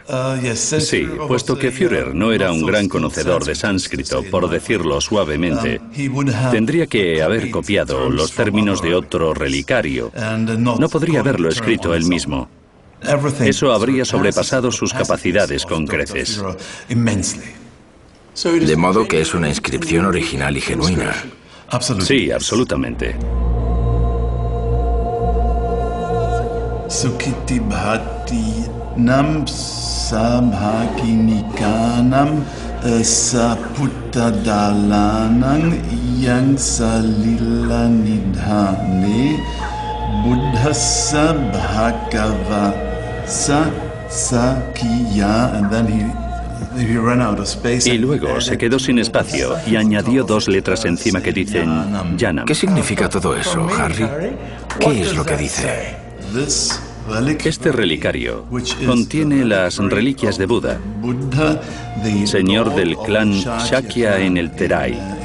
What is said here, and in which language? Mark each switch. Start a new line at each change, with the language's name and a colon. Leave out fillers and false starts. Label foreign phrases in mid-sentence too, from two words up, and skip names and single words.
Spanish: Sí, puesto que Führer no era un gran conocedor de sánscrito, por decirlo suavemente, tendría que haber copiado los términos de otro relicario. No podría haberlo escrito él mismo. Eso habría sobrepasado sus capacidades con creces. De modo que es una inscripción original y genuina. Sí, absolutamente.
Pali: Sukiti bhati nam samhakinikanam saputta dalanang yang salila nidhane buddhassa bhagavasa sakya,
English: and then he ran out of space.
Spanish: Y luego se quedó sin espacio y añadió dos letras encima que dicen Yanam. ¿Qué significa todo eso, Harry? ¿Qué es lo que dice? Este relicario contiene las reliquias de Buda, señor del clan Shakya en el Terai.